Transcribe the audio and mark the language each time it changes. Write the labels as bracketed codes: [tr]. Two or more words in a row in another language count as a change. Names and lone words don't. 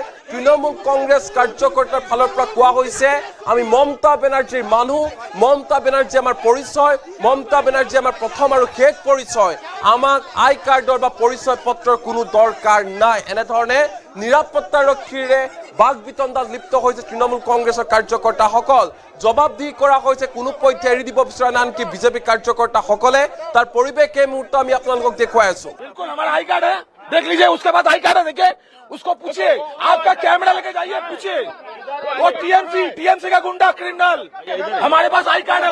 [as] তৃণমূল কংগ্ৰেছ কাৰ্যকৰ্তাৰ ফালৰ পৰা কোৱা হৈছে, আমি মমতা বেনাৰ্জীৰ মানুহ, মমতা বেনাৰ্জী আমাৰ পৰিচয়, মমতা বেনাৰ্জী আমাৰ প্ৰথম আৰু শেষ পৰিচয়, আমাক আই কাৰ্ডৰ বা পৰিচয় পত্ৰৰ কোনো দৰকাৰ নাই। এনেধৰণে নিৰাপত্তাৰক্ষীৰে বাক বিতণ্ডাত লিপ্ত হৈছে তৃণমূল কংগ্ৰেছৰ কাৰ্যকৰ্তাসকল। জবাবদিহি কৰা হৈছে, কোনো পধ্যে এৰি দিব বিচৰা নাই আনকি বিজেপি কাৰ্যকৰ্তাসকলে। তাৰ পৰিৱেশ এই মুহূৰ্ত আমি আপোনালোকক দেখুৱাই আছো। [hi] बिल्कुल हमारा आई कार्ड है, देख लीजिए। उसके बाद आई कार्ड है, देखिए उसको पूछिए। आपका कैमरा लेके जाइए, पूछिए। वो टीएमसी का गुंडा क्रिमिनल। हमारे पास आई कार्ड है।